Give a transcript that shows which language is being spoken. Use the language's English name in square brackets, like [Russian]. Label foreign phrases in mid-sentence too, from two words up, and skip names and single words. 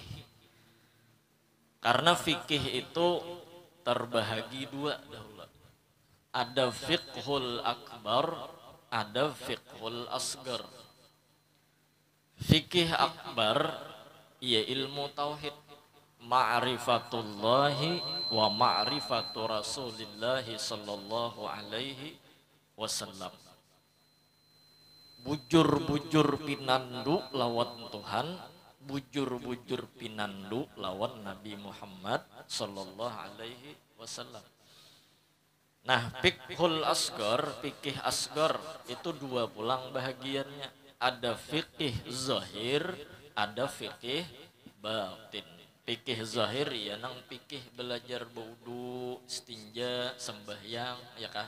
[Banjar] Karena fikih itu terbahagi dua dahulu. Ada [Arabic] الفقه الأكبر, [Banjar] ada [Arabic] الفقه الأصغر. [Banjar] Fikih akbar ia ilmu tauhid, [Arabic] معرفة الله ومعرفة رسول الله صلى الله عليه وسلم. [Banjar] Bujur-bujur pinandu lawan Tuhan, bujur-bujur pinandu lawan Nabi Muhammad [Arabic] صلى الله عليه وسلم. [Banjar] Nah, fiqhul asgar, fikih asgar itu dua pulang bahagiannya. Ada fikih zahir, ada fikih batin. Fikih zahir ya nang fikih belajar wudu, istinja, sembahyang, ya kan?